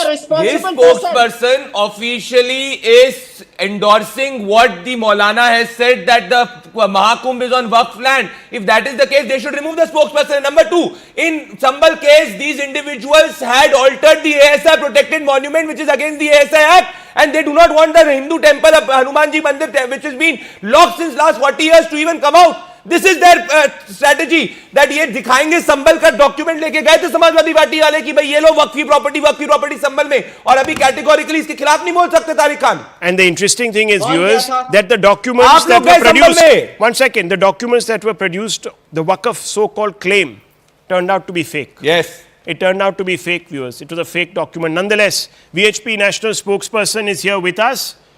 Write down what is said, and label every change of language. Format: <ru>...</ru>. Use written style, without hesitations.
<en>His spokesperson officially is endorsing what the Maulana has said, that the Maha Kumbh is on Waqf land. If that is the case, they should remove the spokesperson. Number two, in Sambal case, these individuals had altered the ASI protected monument, which is against the ASI Act, and they do not want the Hindu temple of Hanumanji Mandir, which has been locked since last 40 years, to even come out. This is their strategy, that</en> <hi>ये दिखाएंगे संबल का document लेके गए थे Samajwadi party वाले कि भाई ये लो वक्फी प्रॉपर्टी संबल में, और अभी कैटेगोरिकली इसके खिलाफ नहीं बोल सकते Tariq Khan.</hi> <en>And the interesting thing is, viewers, that the documents that were produced, 1 second, the documents that were produced, the Waqf so-called claim, turned out to be fake. Yes. It turned out to be fake, viewers. It was a fake document. Nonetheless, VHP National Spokesperson is here with us.</en>